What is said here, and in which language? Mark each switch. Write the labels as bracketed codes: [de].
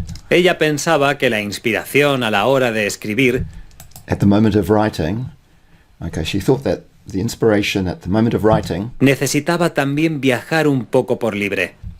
[es] Ella pensaba que la inspiración a la hora de escribir [en] at the moment of writing. Okay, she thought that the inspiration at the moment of writing [es] necesitaba también viajar un poco por libre.